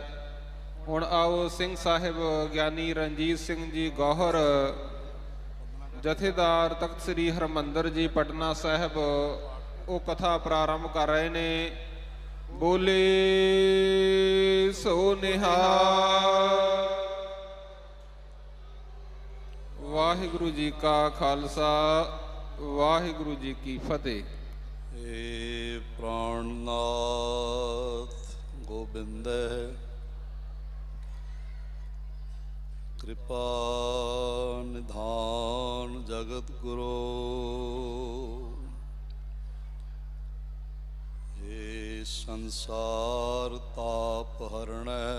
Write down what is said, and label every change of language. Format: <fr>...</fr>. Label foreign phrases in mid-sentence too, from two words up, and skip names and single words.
<pa>ਹੁਣ ਆਓ ਸਿੰਘ ਸਾਹਿਬ ਗਿਆਨੀ ਰਣਜੀਤ ਸਿੰਘ ਜੀ ਗੌਹਰ, ਜਥੇਦਾਰ ਤਖਤ ਸ੍ਰੀ ਹਰਿਮੰਦਰ ਜੀ ਪਟਨਾ ਸਾਹਿਬ, ਉਹ ਕਥਾ ਪ੍ਰਾਰੰਭ ਕਰ ਰਹੇ ਨੇ। ਬੋਲੇ ਸੋ ਨਿਹਾਲ। ਵਾਹਿਗੁਰੂ ਜੀ ਕਾ ਖਾਲਸਾ, ਵਾਹਿਗੁਰੂ ਜੀ ਕੀ ਫਤਿਹ।</pa> <hi>हे प्राणनाथ गोविंद कृपा निधान जगत गुरु, हे संसार ताप हरण</hi>